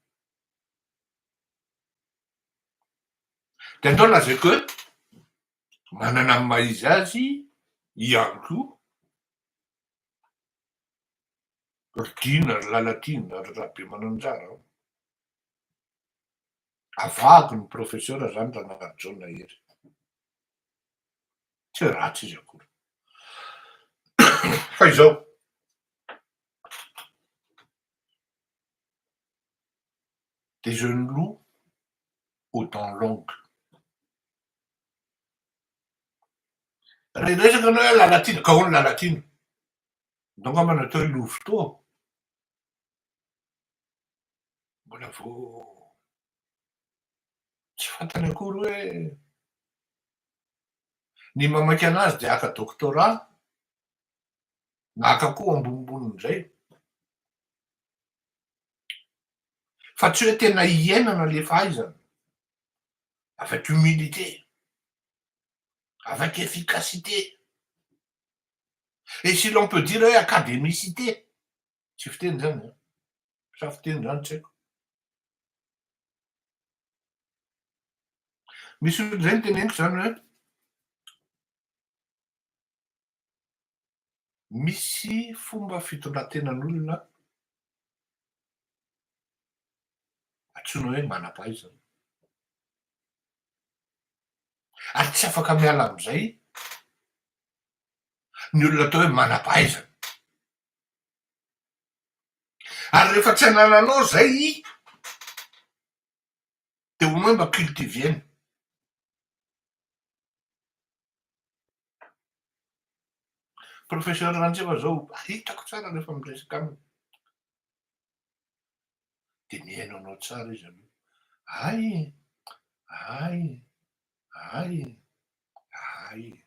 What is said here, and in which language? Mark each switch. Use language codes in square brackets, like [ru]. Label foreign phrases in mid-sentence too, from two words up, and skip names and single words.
[mg] De andao lazaiko hoe manana ny maha izy azy ihany koa ridina ry lalatina ry rabe mananjara. Avahako ny professeur zany Ranagary John Hery. Tsy ratsy izy akory. Fa izao [fr] des jeunes loups aux dents longues. [mg] Raha resaka anao hoe lalatina, ka hono lalatina? Donc angamba natao hoe louveteau. Mbola vao tsy fantany akory hoe ny mamaky anazy de haka doctorat na haka koa ambonimbonindray. Fa tsy hoe tena hiainana le fahaizana [fr] avec humilité, avec efficacité. Et si l'on peut dire académicité. [mg] Tsy fiteny zany a. Sa fiteny zany tsy haiko. Misy olo zay teneniko zany hoe misy fomba fitondratenan'olona antsoina hoe manam-pahaizana. Ary tsy afaka miala am'izay ny olona atao hoe manam-pahaizana. Ary rehefa tsy anananao zay de [fr] au moins [mg] mba cultivieny. Professeur Ranjeva zao hitako tsara rehefa miresaka aminy. De mihaino anao tsara izy aloha. Ay.